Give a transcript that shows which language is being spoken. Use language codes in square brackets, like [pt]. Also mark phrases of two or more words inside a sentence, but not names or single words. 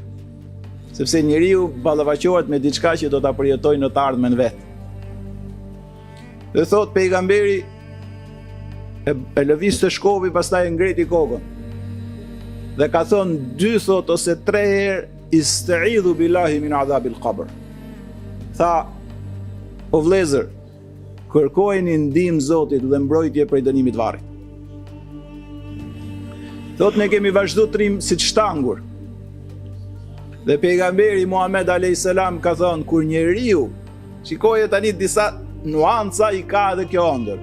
[sq] Sepse njeriu ballafaqohet me diçka që do ta përjetojë në të ardhmen vet. Dhe thot pejgamberi e lëviste shkopi, pastaj e ngreti kokën. Dhe ka thonë 2 thot ose 3 herë [ar] استعيذوا بالله من عذاب القبر. [sq] Tha, o vlezër, kërkojeni ndihmë Zotit dhe mbrojtje prej dënimit të varrit. Thot ne kemi vazhdu trim si të shtangur. Dhe pejgamberi Muhammed a.s. ka thonë, kur njeriu, shikoje tani disa nuanca i ka edhe kjo ëndër.